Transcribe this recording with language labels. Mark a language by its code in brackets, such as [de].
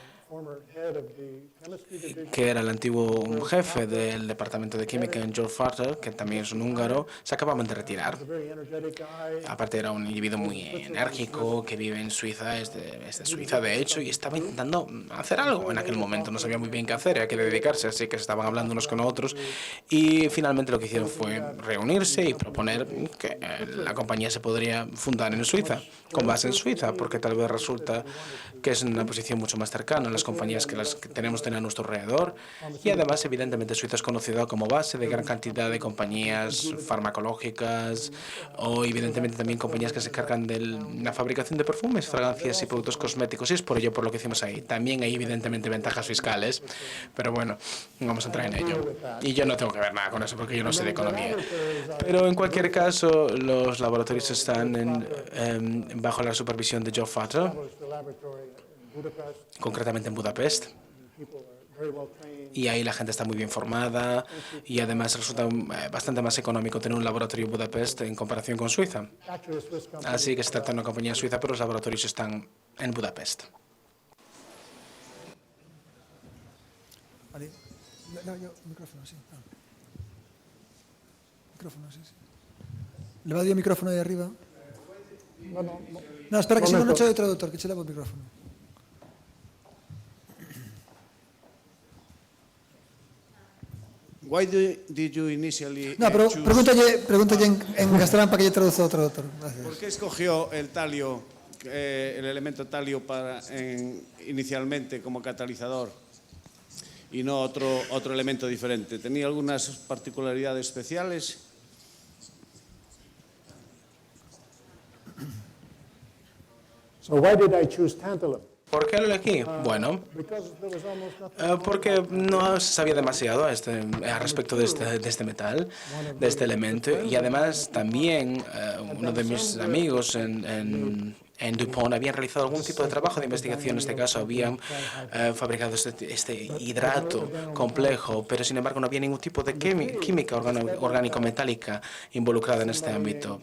[en] Former head of the chemistry division. [es] que era el antiguo jefe del departamento de química en George Farter, que también es un húngaro, se acababan de retirar. [en] A very energetic guy. [es] Aparte era un individuo muy enérgico que vive en Suiza, es de Suiza de hecho, y estaba intentando hacer algo en aquel momento. No sabía muy bien qué hacer, a qué dedicarse, así que estaban hablando unos con otros y finalmente lo que hicieron fue reunirse y proponer que la compañía se podría fundar en Suiza, con base en Suiza, porque tal vez resulta que es una posición mucho más cercana a las compañías que las que tenemos a nuestro alrededor y además evidentemente Suiza es conocida como base de gran cantidad de compañías farmacológicas o evidentemente también compañías que se encargan de la fabricación de perfumes, fragancias y productos cosméticos y es por ello por lo que hicimos ahí. También hay evidentemente ventajas fiscales, pero bueno, no vamos a entrar en ello. Y yo no tengo que ver nada con eso porque yo no sé de economía. Pero en cualquier caso, los laboratorios están bajo la supervisión de Joe Farter, [en] Established a laboratory in Budapest. [es] concretamente en Budapest. [en] People are very well trained. [es] Y ahí la gente está muy bien formada y además resulta bastante más económico tener un laboratorio en Budapest en comparación con Suiza. [en] Actually, a Swiss company. [es] Así que se trata de una compañía suiza, pero los laboratorios están en Budapest. Vale. No, yo, micrófono, sí. [gl] Micrófono, sí, sí. Le va a dar o micrófono aí arriba. No, espera que si non che o traductor, que che leva o micrófono. [en] Why did you initially [es] No, pero [en] choose- [gl] pregúntalle en castelán para que lle traduza o traductor. [es] Gracias. ¿Por qué escogió el talio, el elemento talio inicialmente como catalizador y no otro elemento diferente? ¿Tenía algunas particularidades especiales? [en] So why did I choose tantalum? [es] ¿Por qué lo elegí? Bueno, [en] Because there was almost nothing. [es] porque no se sabía demasiado al respecto de este metal, de este elemento, y además también uno de mis amigos en en DuPont habían realizado algún tipo de trabajo de investigación. En este caso habían fabricado este hidrato complejo, pero sin embargo no había ningún tipo de química orgánico-metálica involucrada en este ámbito.